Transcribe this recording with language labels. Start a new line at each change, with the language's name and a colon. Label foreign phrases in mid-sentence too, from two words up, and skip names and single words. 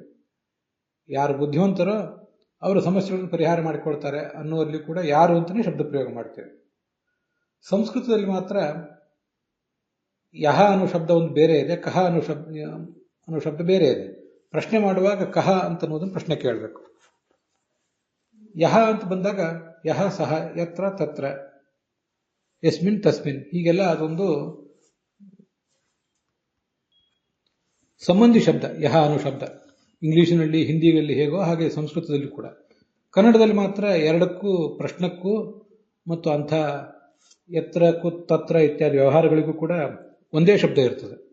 Kannada: ಯಾರು ಬುದ್ಧಿವಂತರೋ ಅವರ ಸಮಸ್ಯೆಗಳನ್ನು ಪರಿಹಾರ ಮಾಡಿಕೊಳ್ತಾರೆ ಅನ್ನುವಲ್ಲಿ ಕೂಡ ಯಾರು ಅಂತಲೇ ಶಬ್ದ ಪ್ರಯೋಗ ಮಾಡ್ತೇವೆ. ಸಂಸ್ಕೃತದಲ್ಲಿ ಮಾತ್ರ ಯಹ ಅನ್ನೋ ಶಬ್ದ ಒಂದು ಬೇರೆ ಇದೆ, ಕಹ ಅನ್ನೋ ಶಬ್ದ ಬೇರೆ ಇದೆ. ಪ್ರಶ್ನೆ ಮಾಡುವಾಗ ಕಹ ಅಂತ ಅನ್ನೋದನ್ನು ಪ್ರಶ್ನೆ ಕೇಳಬೇಕು. ಯಹ ಅಂತ ಬಂದಾಗ
Sanskrit: ಯಹ ಸಹ ಯತ್ರ ತತ್ರ ಯಸ್ಮಿನ್ ತಸ್ಮಿನ್
Kannada: ಹೀಗೆಲ್ಲ ಅದೊಂದು ಸಂಬಂಧಿ ಶಬ್ದ. ಯಹ ಅನ್ನೋ ಶಬ್ದ ಇಂಗ್ಲಿಷಿನಲ್ಲಿ ಹಿಂದಿಯಲ್ಲಿ ಹೇಗೋ ಹಾಗೆ ಸಂಸ್ಕೃತದಲ್ಲಿ ಕೂಡ. ಕನ್ನಡದಲ್ಲಿ ಮಾತ್ರ ಎರಡಕ್ಕೂ ಪ್ರಶ್ನಕ್ಕೂ ಮತ್ತು ಅಂಥ ಎತ್ತರಕ್ಕೂ ತತ್ರ ಇತ್ಯಾದಿ ವ್ಯವಹಾರಗಳಿಗೂ ಕೂಡ ಒಂದೇ ಶಬ್ದ ಇರ್ತದೆ.